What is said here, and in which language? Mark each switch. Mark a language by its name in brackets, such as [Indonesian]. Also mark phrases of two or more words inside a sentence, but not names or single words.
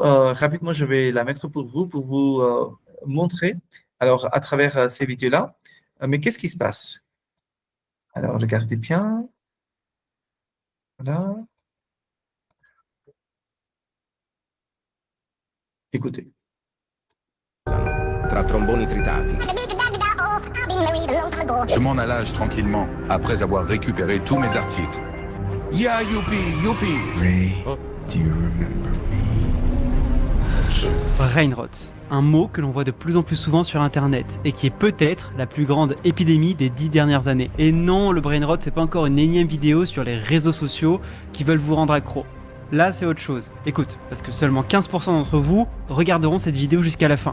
[French] Rapidement, je vais la mettre pour vous montrer. Alors, à travers ces vidéos-là, mais qu'est-ce qui se passe? Alors, regardez bien. Voilà. Écoutez. [Italian] Tra tromboni tritati. [French] Je m'en allage tranquillement, après avoir récupéré tous mes articles. Yeah, youpi, youpi! [English] Ray, do you remember me? Brain rot, [French] un mot que l'on voit de plus en plus souvent sur internet et qui est peut-être la plus grande épidémie des 10 dernières années. Et non, le [English] brain rot, [French] c'est pas encore une énième vidéo sur les réseaux sociaux qui veulent vous rendre accro. Là, c'est autre chose. Écoute, parce que seulement 15% d'entre vous regarderont cette vidéo jusqu'à la fin.